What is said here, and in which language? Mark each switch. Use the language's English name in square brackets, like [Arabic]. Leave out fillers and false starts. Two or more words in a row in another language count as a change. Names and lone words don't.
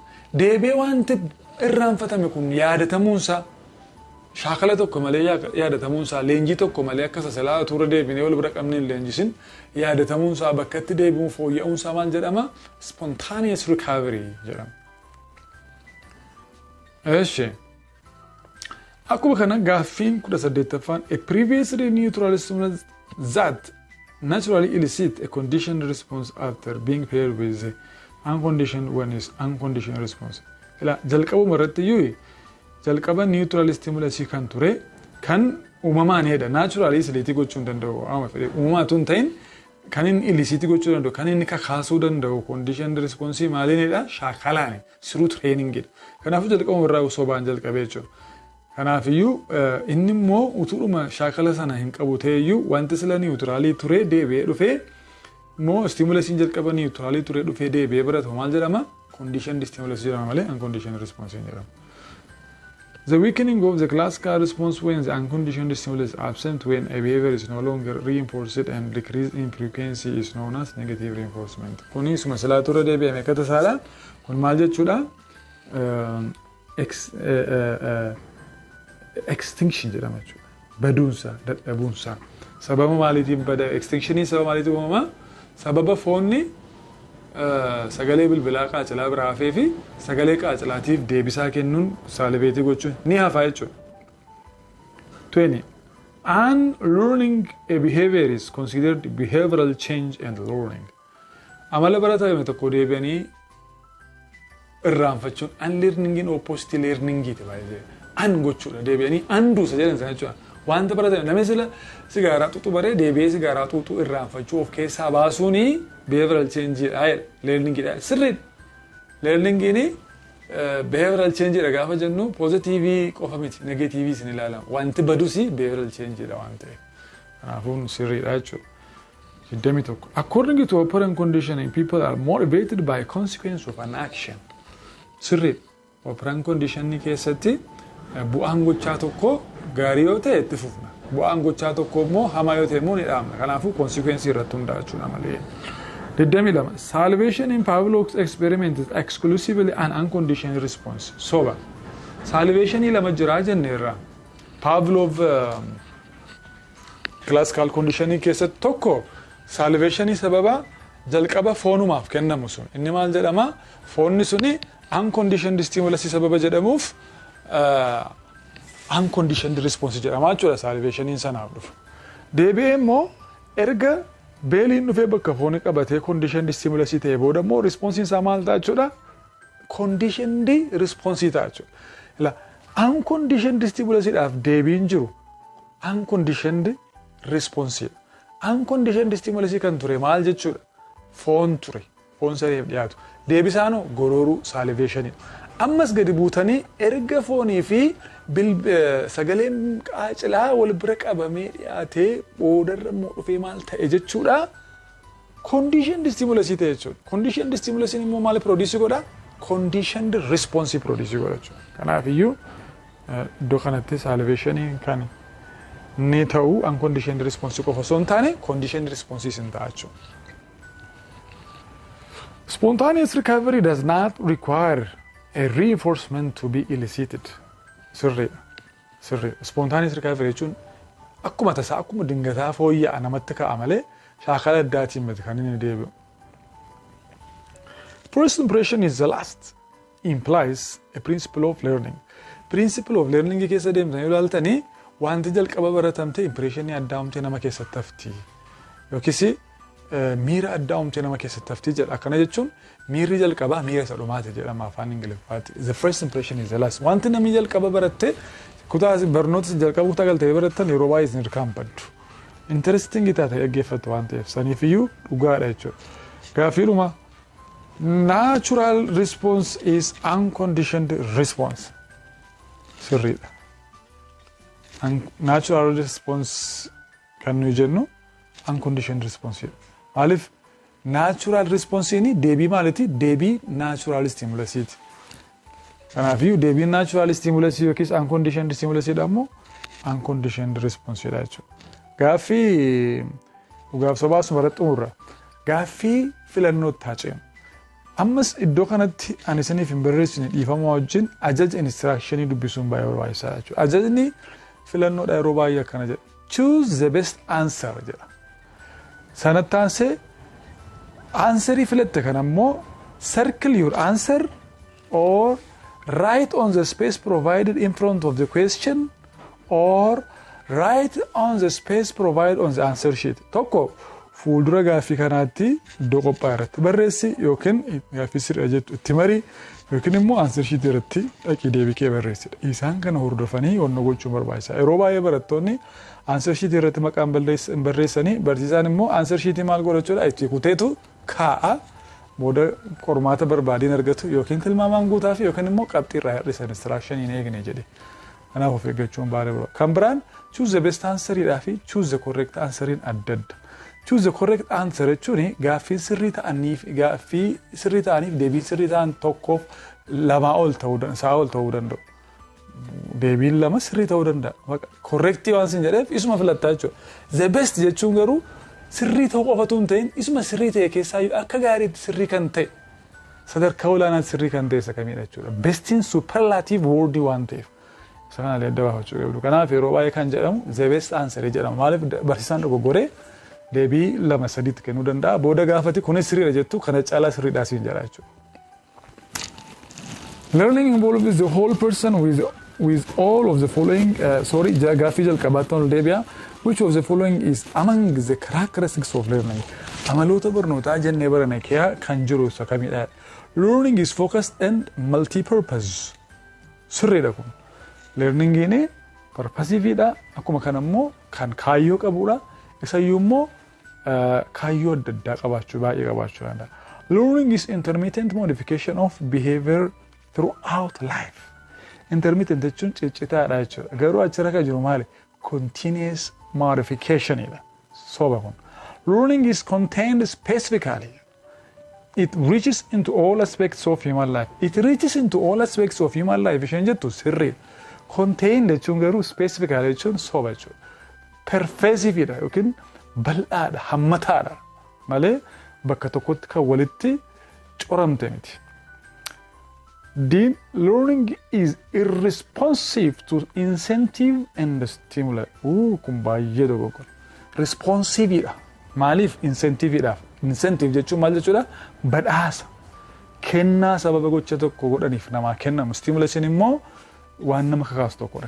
[Oromo] Deebi'ee wanti irraanfatame kun yaadatamuunsaa shaakala tokko malee yaadatamuunsaa leenjii tokko malee akka sasalaa tuura deebinee wal bira qabneen leenjisin yaadatamuunsaa bakkatti deebi'uun fooyya'uunsaa maal jedhama? [English] Spontaneous recovery [Oromo] jedhama. Eeshi. Akkuma kana gaaffiin 18ffaan [English] a previously neutral stimulus that naturally elicit a conditioned response after being paired with the unconditioned one is unconditioned response. [Oromo] Jalqabuma irratti iyyuu jalqaba [English] neutral stimulus [Oromo] kan ture kan uumamaan hedha naturally isliitii gochuu danda'u amma fedhe uumamaatu hin ta'in kan inni ilisiitii gochuu danda'u kan inni kakaasuu danda'u [English] conditioned response [Oromo] maalinidha shaakalaani [English] through training [Oromo] dha. Kanaafuu jalqabuma irraa sobaan jalqabee jechuudha. Kanaafiyyuu inni immoo utuudhuma shaakala sana hin qabu ta'eyyuu wanti sila neutral ture deebi'ee dhufee immoo stimulusiin jalqaba neutral ture dhufee deebi'ee baratu maal jedhama? [English] Conditioned stimulus [Oromo] jedhama malee [English] unconditioned response [Oromo] jedhama. [English] The weakening of the classical response when the unconditioned stimulus is absent when a behavior is no longer reinforced and decrease in frequency is known as negative reinforcement. [Oromo] Kuni suma silaa tura deebi'ame akka tasaadha. Kun maal jechuudha? Extinction jedhama jechuudha. Baduunsa, dadhabuunsa. Sababa maaliitiin bada? Extinctionii sababa maaliitiin uumama? Sababa foonni sagalee bilbilaa qaacilaa biraa hafee fi sagalee qaacilaatiif deebisaa kennuun saaliveetii gochuun ni hafa jechuudha. 20. [English] Unlearning a behavior is considered behavioral change and learning. [Oromo] Amala baratame tokko deebi'anii irraanfachuun unlearningiin [English] opposite learningiiti [Oromo] baay'ee. An gochuudha deebi'anii anduusa jedhan sana jechuudha. Wanta baratame namni sila sigaaraa xuuxuu baree deebi'ee sigaaraa xuuxuu irraanfachuu of keessaa baasuuni [English] behavioral change [Oromo] dha learning dha sirriidha. Learningiin [English] behavioral change [Oromo] dha gaafa jennu positive qofa miti negative sin ilaalama. Wanti badusi [English] behavioral change [Oromo] dha waan ta'eef. Kanaafuu sirriidha jechuudha. 21. [English] According to operant conditioning, people are motivated by consequence of an action. [Oromo] Sirriidha. [English] Operant conditioning [Oromo] keessatti bu'aan gochaa tokko gaarii yoo ta'e itti fufna. Bu'aan gochaa tokko immoo hamaa yoo ta'e immoo ni dhaabna. Kanaafuu consequence irratti hundaa'a jechuudha malee. 22. [English] Salivation in Pavlov's experiment is exclusively an unconditioned response. [Oromo] Soba. Salivationii lama jiraa jenne irraa. Pavlov [English] classical conditioning [Oromo] keessatti tokko salivationii sababa jalqaba foonumaaf kennamu sun. Inni maal jedhama? Foonni suni [English] unconditioned stimulus [Oromo] sababa jedhamuuf [English] unconditioned response [Oromo] jedhama jechuudha salivationiin sanaaf dhufu. Deebi'ee immoo erga beeliin dhufee bakka foonii qabatee [English] conditioned stimulus [Oromo] ta'e booda immoo responsiin isaa maal ta'a jechuudha? [English] Conditioned response [Oromo] ta'a jechuudha. [English] Unconditioned stimulus [Oromo] dhaaf deebiin jiru [English] unconditioned response. Unconditioned stimulus [Oromo] kan ture maal jechuudha? Foon ture. Foon sareef dhiyaatu. Deebisaanoo gororuu salivation. Ammas gadi buutanii erga foonii fi sagaleen qaacilaa wal bira qabamee dhiyaatee boodarra immoo dhufee maal ta'e jechuudha? [English] Conditioned stimulus [Oromo] ta'e jechuudha. [English] Conditioned stimulus [Oromo] immoo maal produce godha? [English] Conditioned response produce [Oromo] godha jechuudha. Kanaaf iyyuu iddoo kanatti salivation kan ni ta'u [English] unconditioned response [Oromo] qofa osoo hin taane [English] conditioned response [Oromo] hin ta'a jechuudha. [English] Spontaneous recovery does not require a reinforcement to be elicited. [Oromo] Sirri. [English] Spontaneous recovery [Oromo] jechuun akkuma tasaa akkuma dingataa fooyya'aa namatti ka'a malee shaakala addaatiin miti kan inni deebi'u. [English] First impression is the last implies a principle of learning. Principle of learning [Oromo] keessa deemtanii ilaaltanii wanti jalqaba baratamte impressionii addaa humtee nama keessatti hafti. Yookiis miira addaa humtee nama keessatti hafti jedha. Akkana jechuun miirri jalqabaa miira isa dhumaati jedhama afaan Ingiliffaatti. [English] The first impression is the last. [Oromo] Wanti namni jalqaba baratte kutaa barnoota jalqaba kutaa galtee barattan yeroo baay'ee isin irkaanfadhu. Interesting taate dhaggeeffattu waan ta'eef saniif iyyuu dhugaadha jechuudha. [English] Gaafiidhuma natural response is unconditioned response. [Oromo] Sirriidha. [English] Natural response [Oromo] kan nuyi jennu [English] unconditioned response. [Oromo] Maaliif [English] natural response [Oromo] ni deebii maaliti? Deebii [English] natural stimulus. [Oromo] Kanaaf iyyuu deebii [English] natural stimulus [Oromo] yookiis [English] unconditioned stimulus [Oromo] jedhamu [English] unconditioned response [Oromo] jedha jechuudha. Gaaffii dhugaaf sobaas maratti umurra. Gaaffii filannoo taaceen. Ammas iddoo kanatti ani isiniif hin barreessine dhiifama wajjin ajaja instructionii dubbisuun baay'ee barbaachisaadha jechuudha. Ajajni filannoodha yeroo baay'ee akkana jedha. [English] Choose the best answer [Oromo] jedha. Sanatti aansee answerii filatte kan ammoo [English] circle your answer or write on the space provided in front of the question or write on the space provided on the answer sheet. [Oromo] Tokko fuuldura gaaffii kanaatti iddoo qophaa'e irratti barreessi yookiin gaaffii sirrii jettu itti marii yookiin immoo [English] answer sheet [Oromo] irratti dhaqii deebii kee barreessidha. Isaan kana hordofanii wanna gochuun barbaachisaa. Yeroo baay'ee barattoonni [English] answer sheet [Oromo] irratti maqaan barreessanii barsiisaan immoo [English] answer sheet [Oromo] maal godhachuudha itti kuteetu kaa'a booda qormaata barbaadiin argatu yookiin tilmaamaan guutaa fi yookiin immoo qabxii irraa hir'isan instruction hin eegne jedhe. Kanaaf of eeggachuun baay'ee barbaachisaadha. Kan biraan [English] choose the best answer [Oromo] fi [English] choose the correct answer [Oromo] adda adda. [English] Choose the correct answer [Oromo] jechuun gaaffii sirrii ta'aniif deebii sirrii ta'an tokkoof lamaa ol ta'uu danda'u. Deebiin lama sirrii ta'uu danda'a. Correctii waan sin jedheef isuma filattaa jechuudha. [English] The best [Oromo] jechuun garuu sirrii ta'uu qofatu hin ta'in isuma sirrii ta'e keessaa akka gaariitti sirrii kan ta'e sadarkaa olaanaatti sirrii kan ta'e isa kamiidha jechuudha. Bestiin [English] superlative wordii [Oromo] waan ta'eef. Isa kana adda baafachuu qabdu. Kanaaf yeroo baay'ee kan jedhamu [English] the best answer [Oromo] jedhama. Maaliif barsiisaan dogoggoree deebii lama sadiitti kennuu danda'a. Booda gaafati kunis sirriidha jettu kana caalaa sirriidhaa siin jedha jechuudha. [English] Learning involves the whole person with all of the following [Oromo] gaaffii jalqabaatti ol deebi'a. [English] Which of the following is among the characteristics of learning? [Oromo] Amaloota barnootaa jennee barane keessaa kan jiru isa kamidha? [English] Learning is focused and multi-purpose. [Oromo] Sirriidha kun. Learningiin purposiifiidha. Akkuma kan ammoo kan kaayyoo qabudha. Isayyuu immoo kaayyoo adda addaa qabaachuu baay'ee qabaachuu danda'a. [English] Learning is intermittent modification of behavior throughout life. [Oromo] Intermittent jechuun ciccitaadha jechuudha. Garuu achirra kan jiru maali? [English] Continuous modification [Oromo] idha. Soba kun. [English] Learning is contained specifically. It reaches into all aspects of human life. It reaches into all aspects of human life. [Oromo] Isheen jettu sirrii. Contained jechuun garuu specifically jechuun soba jechuudha. Pervasive idha yookiin bal'aadha, hammataadha. Malee bakka tokkotti kan walitti coramte miti. [English] Learning is irresponsive to incentive and stimuli. [Oromo] Kun baay'ee dogoggora. Responsive idha. Maaliif incentive idhaaf? Incentive jechuun maal jechuudha? Badhaasa. kennaa sababa gocha tokko godhaniif namaa kennamu. Stimulasiin immoo waan nama kakaasu tokkodha.